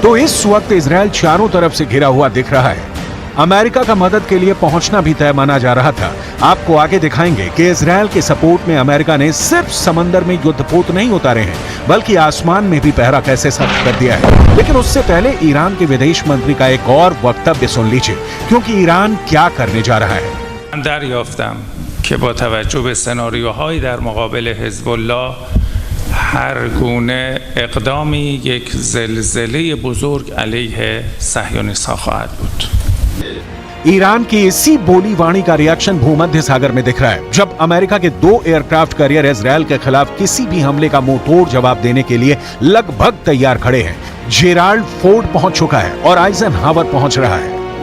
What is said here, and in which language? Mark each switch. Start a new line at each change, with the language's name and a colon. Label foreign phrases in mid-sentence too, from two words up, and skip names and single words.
Hindi: तो इस वक्त इजरायल चारों तरफ से घिरा हुआ दिख रहा है। अमेरिका का मदद के लिए पहुंचना भी तय माना जा रहा था। आपको आगे दिखाएंगे कि इजरायल के सपोर्ट में अमेरिका ने सिर्फ समंदर में युद्धपोत नहीं उतारे हैं बल्कि आसमान में भी पहरा कैसे सख्त कर दिया है। लेकिन उससे पहले ईरान के विदेश मंत्री का एक और वक्तव्य सुन लीजिए क्योंकि ईरान क्या करने जा रहा है।
Persian: من دریافتم که با توجه به سناریوهای در مقابل حزب الله هر گونه اقدامی یک زلزله بزرگ علیه صهیونیست‌ها خواهد بود.
Hindi: ईरान की इसी बोली वाणी का रिएक्शन भूमध्य सागर में दिख रहा है जब अमेरिका के 2
English: aircraft carrier
Hindi: इजरायल के खिलाफ किसी भी हमले का मुंह तोड़ जवाब देने के लिए लगभग तैयार खड़े हैं। जेराल्ड फोर्ड पहुंच चुका है और आइजनहावर पहुंच रहा है।